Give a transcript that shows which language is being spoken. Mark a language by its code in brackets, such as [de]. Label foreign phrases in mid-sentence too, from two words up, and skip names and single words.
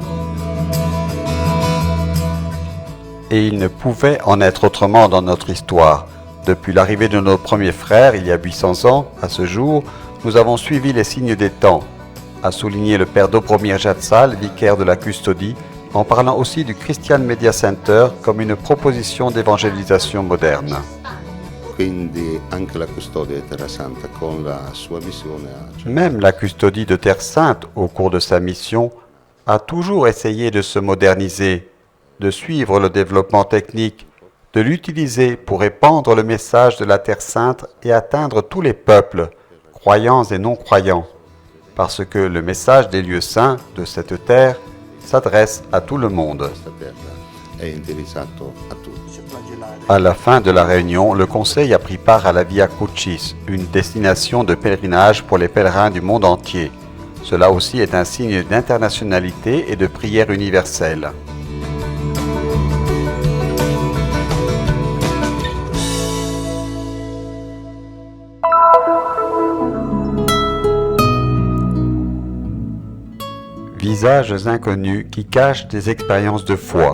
[fr] Et il ne pouvait en être autrement dans notre histoire. Depuis l'arrivée de nos premiers frères, il y a 800 ans, à ce jour, nous avons suivi les signes des temps, a souligné le père Dobromir Jatsal, vicaire de la custodie, en parlant aussi du Christian Media Center comme une proposition d'évangélisation moderne. [it] Quindi anche la custodia di Terra Santa con la sua missione [fr] Même la custodie de Terre Sainte, au cours de sa mission, a toujours essayé de se moderniser, de suivre le développement technique, de l'utiliser pour répandre le message de la Terre Sainte et atteindre tous les peuples, croyants et non-croyants, parce que le message des lieux saints de cette terre s'adresse à tout le monde. [it] questa terra è indirizzato a tutti. [fr] À la fin de la réunion, le Conseil a pris part à la Via Crucis, une destination de pèlerinage pour les pèlerins du monde entier. Cela aussi est un signe d'internationalité et de prière universelle. Visages inconnus qui cachent des expériences de foi.